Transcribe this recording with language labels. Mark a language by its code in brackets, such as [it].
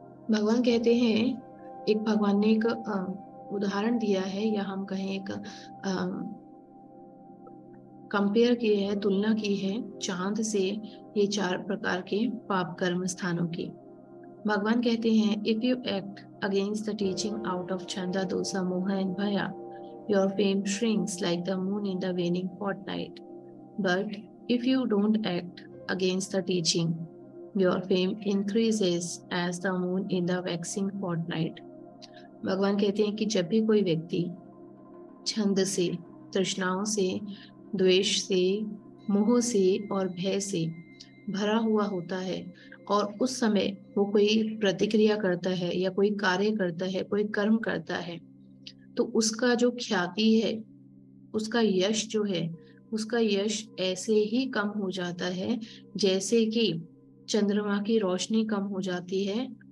[hi] भगवान कहते हैं, एक भगवान ने एक उदाहरण दिया है, या हम कहें एक कंपेयर किए है, तुलना की है चांद से ये 4 प्रकार के पाप कर्म स्थानों की। भगवान कहते हैं, [en] If you act against the teaching out of छंदा, दोसा, मोह एंड भया, your fame shrinks like the moon in the waning fortnight. But if you don't act against the teaching, your fame increases as the moon in the waxing fortnight. [hi] भगवान कहते हैं कि जब भी कोई व्यक्ति छंद से, तृष्णाओं से, द्वेष से, मोह से और भय से भरा हुआ होता है, और उस समय वो कोई प्रतिक्रिया करता है या कोई कार्य करता है, कोई कर्म करता है, तो उसका जो ख्याति है, उसका यश जो है, उसका यश ऐसे ही कम हो जाता है जैसे कि चंद्रमा की रोशनी कम हो जाती है।